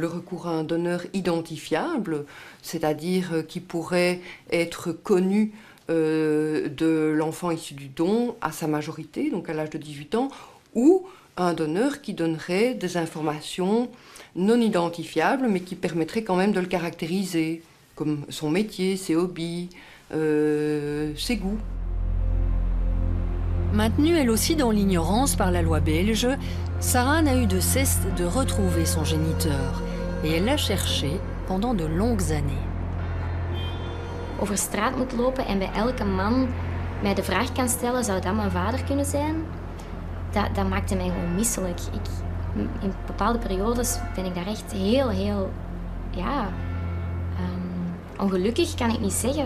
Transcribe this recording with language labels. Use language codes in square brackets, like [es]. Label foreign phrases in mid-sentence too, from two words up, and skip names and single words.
[fr] recours à un donneur identifiable, c'est-à-dire qui pourrait être connu de l'enfant issu du don à sa majorité, donc à l'âge de 18 ans, ou un donneur qui donnerait des informations non identifiables, mais qui permettrait quand même de le caractériser, comme son métier, ses hobbies, ses goûts. Maintenue elle aussi dans l'ignorance par la loi belge, Sarah n'a eu de cesse de retrouver son géniteur. Et elle l'a cherché pendant de longues années. [nl] Over straat moet lopen en bij elke man mij de vraag kan stellen, zou dat mijn vader kunnen zijn? Dat maakte mij gewoon misselijk. In bepaalde periodes ben ik daar echt heel ongelukkig, kan ik niet zeggen.